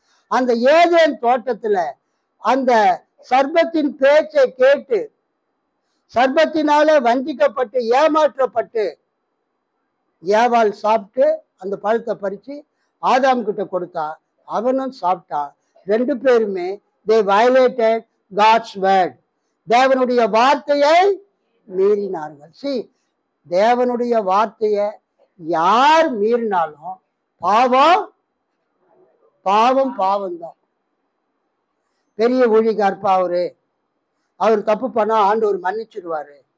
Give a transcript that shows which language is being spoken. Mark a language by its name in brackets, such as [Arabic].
[Tamil] அந்த ஏதேன் தோட்டத்துல அந்த சர்ப்பத்தின் பேச்சை கேட்டு சர்ப்பத்தினால வஞ்சிக்கப்பட்டு ஏமாற்றப்பட்டு ஏவாள் சாப்பிட்டு அந்த பழத்தை பறிச்சு ஆதாம் கிட்ட கொடுத்தா, அவனும் சாப்பிட்டான். ரெண்டு பேருமே [English] they violated God's word. [Tamil] தேவனுடைய வார்த்தையை மீறினார்கள். See, தேவனுடைய வார்த்தையை யார் மீறினாலும் பாவம் பாவம் பாவம்தான். பெரிய ஊழியக்காரப்பா அவர் தப்பு பண்ணா ஆண்டவர் மன்னிச்சிடுவாரு.